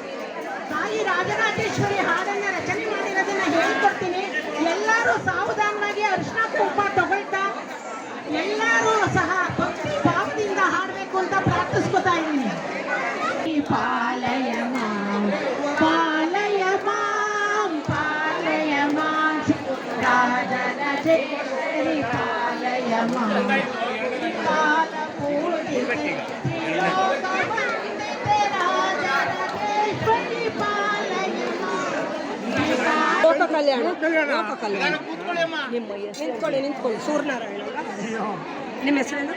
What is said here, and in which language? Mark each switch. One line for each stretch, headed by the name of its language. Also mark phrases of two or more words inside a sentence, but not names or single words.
Kannada: ತಾಯಿ ರಾಜರಾಜೇಶ್ವರಿ ಹಾಡನ್ನ ರಚನೆ ಮಾಡಿರೋದನ್ನ ಹೇಳಿಕೊಡ್ತೀನಿ. ಎಲ್ಲರೂ ಸಾವಧಾನವಾಗಿ ಅರಿಶಿನ ಕುಂಕುಮ ತಗೊಳ್ತಾ ಎಲ್ಲರೂ ಸಹ ಭಕ್ತಿ ಭಾವದಿಂದ ಹಾಡಬೇಕು ಅಂತ ಪ್ರಾರ್ಥಿಸ್ಕೊತಾ ಇದ್ದೀನಿ.
Sanskrit: ಪಾಲಯ ಮಾಂ ಪಾಲಯ ಮಾಂ ಪಾಲಯ ಮಾಂ ರಾಜರಾಜೇಶ್ವರಿ ಪಾಲಯ ಮಾಂ ಕಾಲ ಪೂಜಿತೆ
Kannada: ಲೋಕ ಕಲ್ಯಾಣ ನಿಂತ್ಕೊಳ್ಳಿ ಸೂರ್ಯನಾರಾಯಣ ನಿಮ್ಮ ಹೆಸರೇನು?